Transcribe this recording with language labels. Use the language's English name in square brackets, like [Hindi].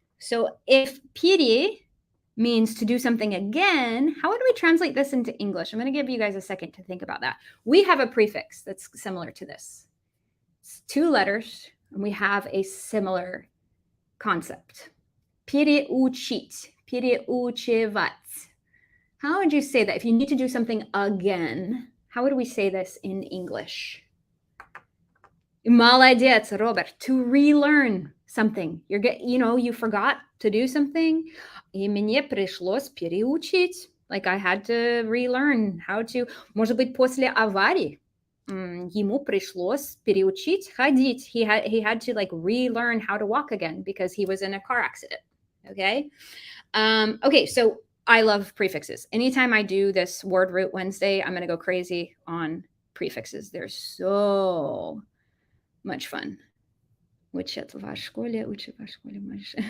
[English] So if пере means to do something again, how would we translate this into English? I'm going to give you guys a second to think about that. We have a prefix that's similar to this. It's 2 letters, and we have a similar concept. [Russian] Переучить, переучивать. [English] How would you say that? If you need to do something again, how would we say this in English? [Russian] Молодец, [English] Robert. To relearn something. You forgot to do something. [Russian] И мне пришлось переучить. [English] Like I had to relearn how to. [Russian] Может быть, после аварии ему пришлось переучить ходить. [English] He had to like relearn how to walk again because he was in a car accident. Okay. Okay. So I love prefixes. Anytime I do this word root Wednesday, I'm going to go crazy on prefixes. They're so much fun. [Russian] Учат в школе, учат в школе.